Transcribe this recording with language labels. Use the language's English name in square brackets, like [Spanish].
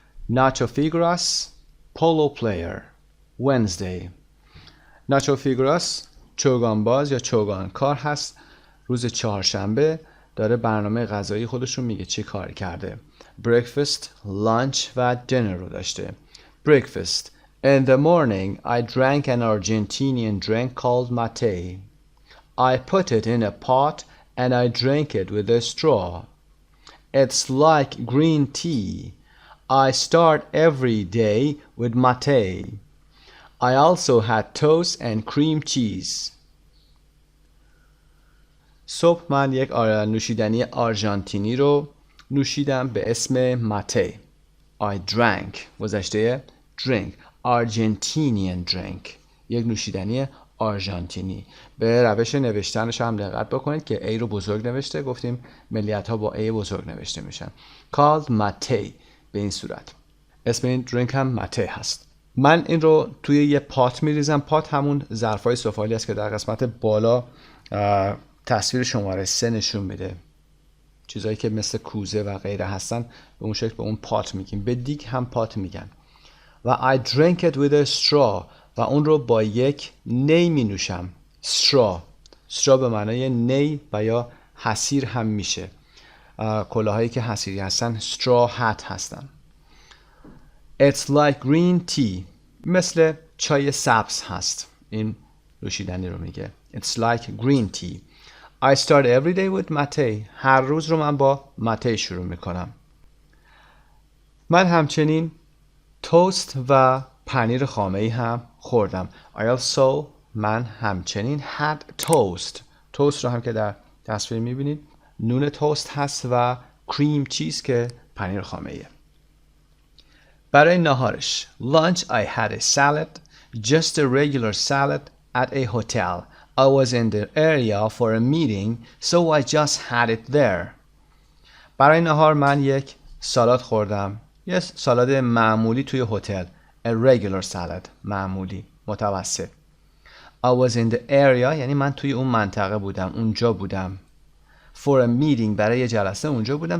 [English] Nacho Figueras, polo player. Wednesday. [Persian] Nacho Figueras چوگان باز یا چوگان کار هست. روز چهارشنبه داره برنامه غذایی خودشون میگه چی کار کرده. Breakfast, lunch و dinner رو داشته. [English] Breakfast. In the morning I drank an Argentinian drink called mate. I put it in a pot and I drank it with a straw. It's like green tea. I start every day with mate. I also had toast and cream cheese. [Persian] صبح من یک نوشیدنی آرژانتینی رو نوشیدم به اسم ماته. [English] I drank [Persian] گذشته [English] drink. Argentinian drink [Persian] یک نوشیدنی آرژانتینی. به روش نوشتنش هم دقت بکنید که A رو بزرگ نوشته. گفتیم ملیت ها با A بزرگ نوشته میشن. [English] Called mate [Persian] به این صورت. اسم این درینک هم ماته هست. من این رو توی یه پات میریزم. پات همون ظرفای سفالی است که در قسمت بالا تصویر شماره 3 نشون میده. چیزایی که مثل کوزه و غیره هستن به اون شکل به اون پات میگیم. به دیگ هم پات میگن. و [English] I drink it with a straw [Persian] و اون رو با یک نی می نوشم. straw به معنای نی و یا حصیر هم میشه. کلاهایی که حصیری هستن [English] straw hat [Persian] هستن. [English] It's like green tea [Persian] مثل چای سبز هست. این نوشیدنی رو میگه. [English] It's like green tea. I start every day with mate. [Persian] هر روز رو من با ماته شروع میکنم. من همچنین توست و پنیر خامه‌ای هم خوردم. [English] I also [Persian] من همچنین [English] had toast. [Persian] توست رو هم که در تصویر میبینید نون توست هست و کریم چیز که پنیر خامه‌ایه. برای ناهارش [English] lunch I had a salad, just a regular salad at a hotel. I was in the area for a meeting so I just had it there. [Persian] برای ناهار من یک سالاد خوردم. یه سالاد معمولی توی هتل. [English] A regular salad. [Persian] معمولی. متوسط. [English] I was in the area [Persian] یعنی من توی اون منطقه بودم. اونجا بودم. [English] For a meeting [Persian] برای یه جلسه اونجا بودم.